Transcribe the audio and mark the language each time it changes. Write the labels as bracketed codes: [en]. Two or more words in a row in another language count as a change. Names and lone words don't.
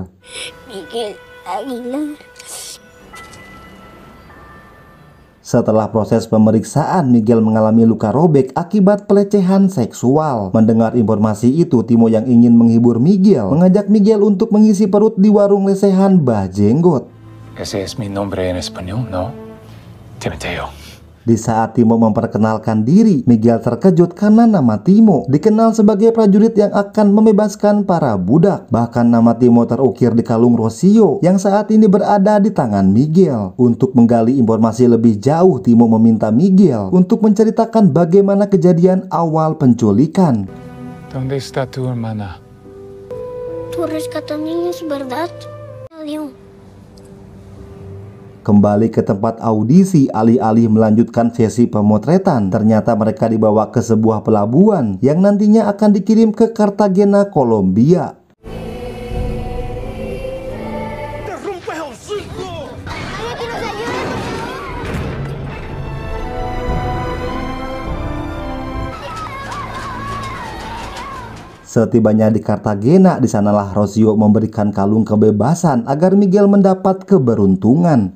[id] Miguel Aguilar. Setelah proses pemeriksaan, Miguel mengalami luka robek akibat pelecehan seksual. Mendengar informasi itu, Timo yang ingin menghibur Miguel mengajak Miguel untuk mengisi perut di warung lesehan Bah Jenggot. [es] Ese es mi nombre en español, ¿no? Timoteo. [id] Di saat Timo memperkenalkan diri, Miguel terkejut karena nama Timo dikenal sebagai prajurit yang akan membebaskan para budak. Bahkan nama Timo terukir di kalung Rocio yang saat ini berada di tangan Miguel. Untuk menggali informasi lebih jauh, Timo meminta Miguel untuk menceritakan bagaimana kejadian awal penculikan. [es] ¿Dónde está tu hermana? Tú rescatas niños, ¿verdad? León. [id] Kembali ke tempat audisi, alih-alih melanjutkan sesi pemotretan, ternyata mereka dibawa ke sebuah pelabuhan yang nantinya akan dikirim ke Cartagena, Kolombia. Setibanya di Cartagena, di sanalah Rocio memberikan kalung kebebasan agar Miguel mendapat keberuntungan.